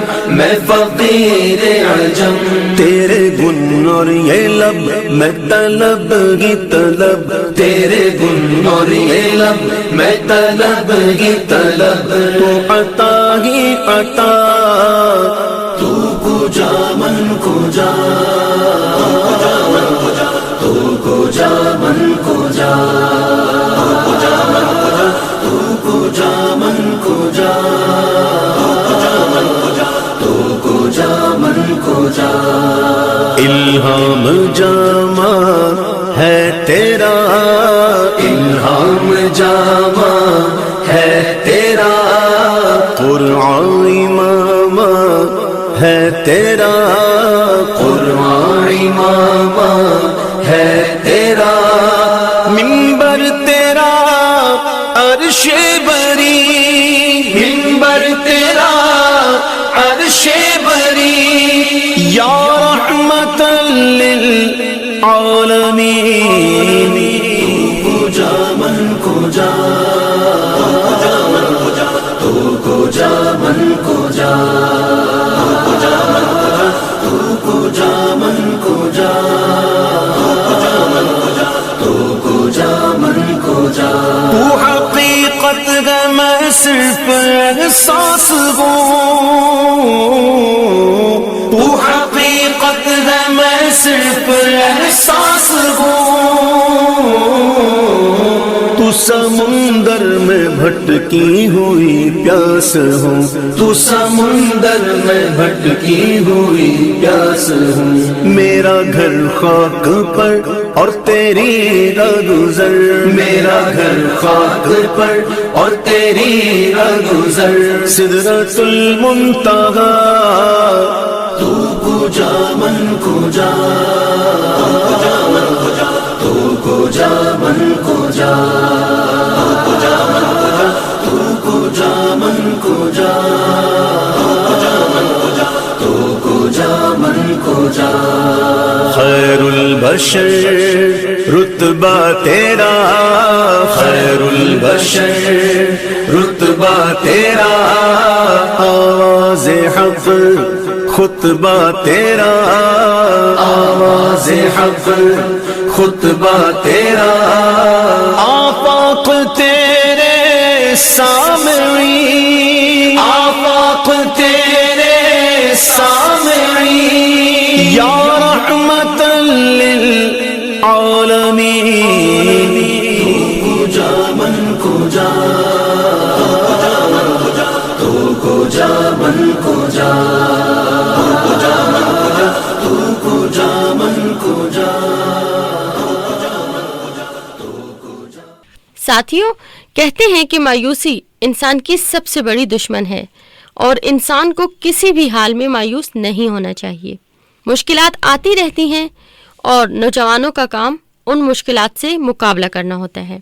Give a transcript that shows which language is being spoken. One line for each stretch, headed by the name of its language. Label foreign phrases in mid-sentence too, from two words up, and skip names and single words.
Urdu: میں فقیر عجم، تیرے گن اور یہ لب میں طلب ہی طلب، تیرے گن اور یہ لب میں طلب ہی طلب، تو عطا ہی عطا،
Persian: تو کجا من کجا، تو کجا من کجا، تو کجا من کجا، تو کجا من کجا، تو کجا من کجا.
Urdu: الہام جامع ہے تیرا، الہام جامع ہے تیرا، قرآن امام ہے تیرا، قرآن امام ہے تیرا، منبر تیرا عرش بری، منبر تیرا عرش بری،
Arabic: یا رحمت للعالمین.
Persian: تو کجا من کجا، تو کجا من کجا، تو کجا من کجا، تو کجا من کجا.
Urdu: تو حقیقت ہے میں صرف احساس ہوں، تو حقیقت ہے میں صرف احساس ہوں، تو سمندر میں بھٹکی ہوئی پیاس ہوں، تو سمندر میں بھٹکی ہوئی پیاس ہوں. میرا گھر خاک پر اور تیری راہگزر، میرا گھر خاک پر اور تیری راہگزر، سدرۃ المنتہی.
Persian: تو کجا من کجا، تو کجا من کجا، تو کجا من کجا، تو کجا من کجا.
Arabic: خیر البشر
Urdu: رتبہ تیرا،
Arabic: خیر البشر
Urdu: رتبہ تیرا، آواز حق خطبہ تیرا، آواز حق خطبہ تیرا، آفاق تیرے سامعی، آفاق تیرے سامعی،
Arabic: یا رحمت للعالمین.
Persian: تو کجا من کجا، تو کجا من کجا، تو کجا من کجا.
Urdu: ساتھیوں، کہتے ہیں کہ مایوسی انسان کی سب سے بڑی دشمن ہے اور انسان کو کسی بھی حال میں مایوس نہیں ہونا چاہیے. مشکلات آتی رہتی ہیں اور نوجوانوں کا کام ان مشکلات سے مقابلہ کرنا ہوتا ہے.